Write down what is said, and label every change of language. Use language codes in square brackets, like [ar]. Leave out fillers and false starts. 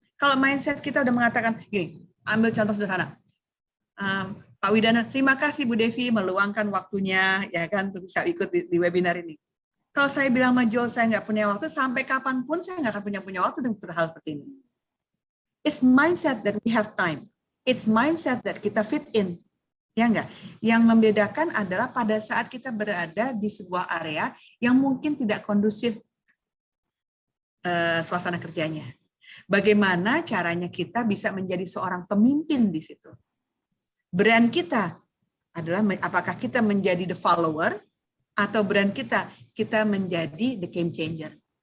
[id] Kalau mindset kita udah mengatakan, gini, ambil contoh sederhana. Pak Widana, terima kasih Bu Devi meluangkan waktunya, ya kan, untuk bisa ikut di webinar ini. Kalau saya bilang sama Joel, saya nggak punya waktu, sampai kapanpun saya nggak akan punya waktu untuk hal seperti ini. [en] It's mindset that we have time. It's mindset that [id] kita [en] fit in. [id] Ya enggak? Yang membedakan adalah pada saat kita berada di sebuah area yang mungkin tidak kondusif suasana kerjanya. Bagaimana caranya kita bisa menjadi seorang pemimpin di situ? Brand kita adalah apakah kita menjadi [en] the follower [id] atau brand kita menjadi [en] the game changer.